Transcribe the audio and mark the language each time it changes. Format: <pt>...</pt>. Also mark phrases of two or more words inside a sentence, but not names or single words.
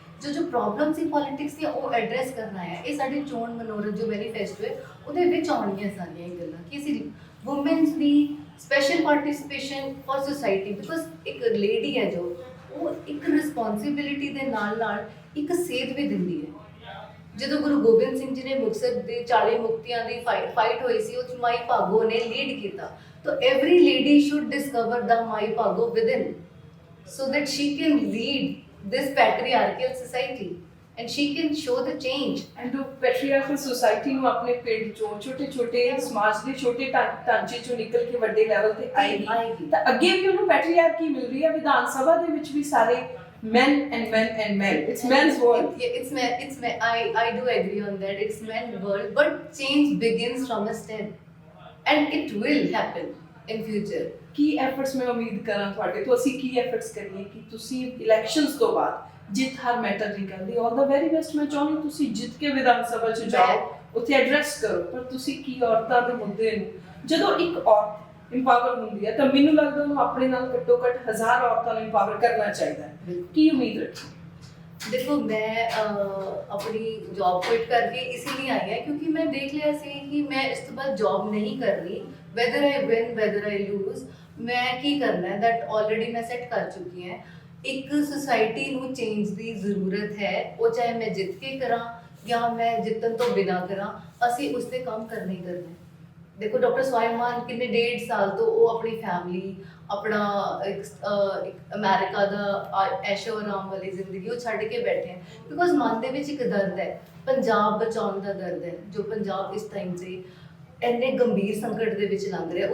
<pa>ਜੋ ਪ੍ਰੋਬਲਮ ਸੀ ਪੋਲਿਟਿਕਸ ਦੀਆਂ ਉਹ ਐਡਰੈਸ ਕਰਨਾ ਹੈ। ਇਹ ਸਾਡੀ ਚੋਣ ਮਨੋਰਥ ਜੋ ਮੈਨੀਫੈਸਟੋ ਹੈ ਉਹਦੇ ਵਿੱਚ ਆਉਣਗੀਆਂ ਸਾਰੀਆਂ ਇਹ ਗੱਲਾਂ, ਕਿ ਅਸੀਂ ਵੂਮਨਸ ਦੀ</pa> <en>special participation for society,</en> <pa>ਬਿਕੋਜ਼ ਇੱਕ ਲੇਡੀ ਹੈ ਜੋ ਉਹ ਇੱਕ ਰਿਸਪੌਂਸਿਬਿਲਿਟੀ ਦੇ ਨਾਲ ਇੱਕ ਸੇਧ ਵੀ ਦਿੰਦੀ ਹੈ। ਜਦੋਂ ਗੁਰੂ ਗੋਬਿੰਦ ਸਿੰਘ ਜੀ ਨੇ ਮੁਕਤਸਰ ਦੇ 40 ਮੁਕਤੀਆਂ ਦੀ ਫਾਈਟ ਹੋਈ ਸੀ, ਉਹ 'ਚ ਮਾਈ ਭਾਗੋ ਨੇ ਲੀਡ ਕੀਤਾ।</pa> <en>ਤਾਂ every lady should discover the Mai Bhago within, so that she can lead this patriarchal society and she can show the change.</en> <pa>ਐਂਡ ਉਹ</pa> <en>patriarchal society</en> <pa>ਨੂੰ ਆਪਣੇ ਪਿੰਡ ਚੋਂ ਛੋਟੇ ਸਮਾਜ ਦੇ ਛੋਟੇ ਢਾਂਚੇ ਚੋਂ ਨਿਕਲ ਕੇ ਵੱਡੇ ਲੈਵਲ ਤੇ ਆਏਗੀ ਤਾਂ ਅੱਗੇ ਵੀ ਉਹਨੂੰ ਪੈਟਰੀਆਰਕੀ ਮਿਲ ਰਹੀ ਹੈ। ਵਿਧਾਨ ਸਭਾ ਦੇ ਵਿੱਚ ਵੀ ਸਾਰੇ</pa> <en>men and men, it's men's world. I do agree on that, it's men's world, but change begins from a step and it will happen in future.</en> <pa>ਕੀ ਐਫਰਟਸ ਮੈਂ ਉਮੀਦ ਕਰਾਂ ਤੁਹਾਡੇ ਤੋਂ, ਅਸੀਂ ਕੀ ਐਫਰਟਸ ਕਰੀਏ ਕਿ ਤੁਸੀਂ ਇਲੈਕਸ਼ਨਸ ਤੋਂ ਬਾਅਦ ਜਿੱਤ ਹਾਰ ਮੈਟਰ ਨਹੀਂ ਕਰਦੀ,</pa> <en>all the very best.</en> <pa>ਮੈਂ ਚਾਹੁੰਦੀ ਤੁਸੀਂ ਜਿੱਤ ਕੇ ਵਿਧਾਨ ਸਭਾ 'ਚ ਜਾਓ, ਉੱਥੇ ਐਡਰੈਸ ਕਰੋ, ਪਰ ਤੁਸੀਂ ਕੀ ਔਰਤਾਂ ਦੇ ਮੁੱਦੇ ਨੂੰ, ਜਦੋਂ ਇੱਕ ਔਰਤ ਇੰਪਾਵਰ ਹੁੰਦੀ ਹੈ ਤਾਂ ਮੈਨੂੰ ਲੱਗਦਾ ਉਹਨੂੰ ਆਪਣੇ ਨਾਲ ਘੱਟੋ ਘੱਟ 1000 ਔਰਤਾਂ ਨੂੰ ਇੰਪਾਵਰ ਕਰਨਾ ਚਾਹੀਦਾ ਹੈ। ਕੀ ਉਮੀਦ ਰੱਖੀ?</pa> <hi>देखो मैं अपनी</hi> <en>job quit</en> <hi>करके इसीलिए आई है क्योंकि मैं देख लिया सी कि मैं इस तो बाद जॉब नहीं कर रही,</hi> <en>whether I win whether I lose,</en> <hi>मैं की करना है</hi> <en>that already</en> <hi>मैं सेट कर चुकी है।</hi> <pa>एक सोसाइटी ਨੂੰ चेंज ਦੀ ਜ਼ਰੂਰਤ ਹੈ, ਉਹ ਚਾਹੇ ਮੈਂ ਜਿੱਤ ਕੇ ਕਰਾਂ ਜਾਂ ਮੈਂ ਜਿੱਤਣ ਤੋਂ ਬਿਨਾਂ ਕਰਾਂ, ਅਸੀਂ ਉਸ ਤੇ ਕੰਮ ਕਰਨਾ ਹੀ ਕਰਨਾ ਹੈ। ਦੇਖੋ ਡਾਕਟਰ ਸਵਾਈਮਾਨ ਕਿੰਨੇ 1.5 ਸਾਲ ਤੋਂ ਉਹ ਆਪਣੀ ਫੈਮਿਲੀ, ਆਪਣਾ ਇੱਕ ਅਮਰੀਕਾ ਦਾ ਐਸ਼ੋ ਆਰਾਮ ਵਾਲੀ ਜ਼ਿੰਦਗੀ ਉਹ ਛੱਡ ਕੇ ਬੈਠੇ ਹੈ, ਬਿਕੋਜ਼ ਮਨ ਦੇ ਵਿੱਚ ਇੱਕ ਦਰਦ ਹੈ, ਪੰਜਾਬ ਬਚਾਉਣ ਦਾ ਦਰਦ ਹੈ, ਜੋ ਪੰਜਾਬ ਇਸ ਟਾਈਮ 'ਤੇ ਇੰਨੇ ਗੰਭੀਰ ਸੰਕਟ ਦੇ ਵਿੱਚ ਲੰਘ ਰਿਹਾ।</pa>